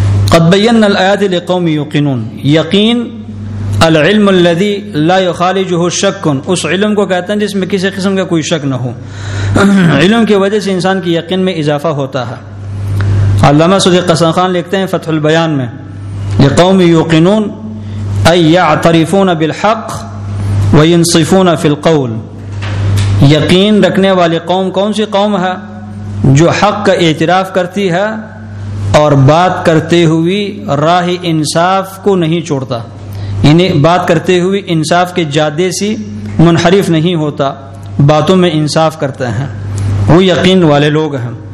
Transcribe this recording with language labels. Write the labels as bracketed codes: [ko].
[ar] قد بینا الآیات لقوم یوقنون، یقین، العلم الذی لا یخالجہ شک، [ur] اس علم کو کہتے ہیں جس میں کسی قسم کا کوئی شک نہ ہو. علم کی وجہ سے انسان کی یقین میں اضافہ ہوتا ہے. علامہ صدیق قسم خان لکھتے ہیں فتح البیان میں، [ar] لقوم يوقنون أي يعترفون بالحق وينصفون في القول. [ur] يقين رکھنے والی قوم کون سی قوم ہے؟ جو حق کا اعتراف کرتی ہے اور بات کرتے ہوئی راہ انصاف کو نہیں چھوڑتا، یعنی بات کرتے ہوئی انصاف کے جادے سے منحرف نہیں ہوتا، باتوں میں انصاف کرتا ہے، وہ یقین والے لوگ ہیں.